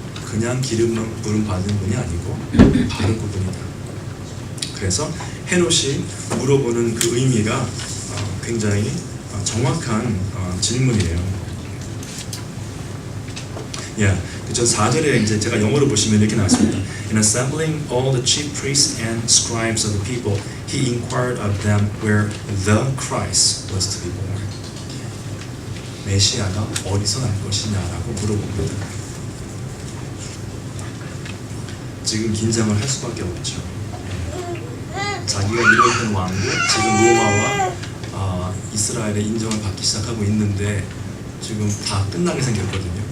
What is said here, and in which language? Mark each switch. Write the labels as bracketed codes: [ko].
[ko] 그냥 기름 부음 받은 분이 아니고 바로 그분이다. 그래서 헤롯이 물어보는 그 의미가 굉장히 정확한 질문이에요. 그죠? 4절에 이제 제가 영어로 보시면 이렇게 나왔습니다. [en] In assembling all the chief priests and scribes of the people, he inquired of them where the Christ was to be born. [ko] 메시아가 어디서 날 것이냐라고 물어봅니다. 지금 긴장을 할 수밖에 없죠. 자기가 이루었던 왕국, 지금 로마와 이스라엘의 인정을 받기 시작하고 있는데 지금 다 끝나게 생겼거든요.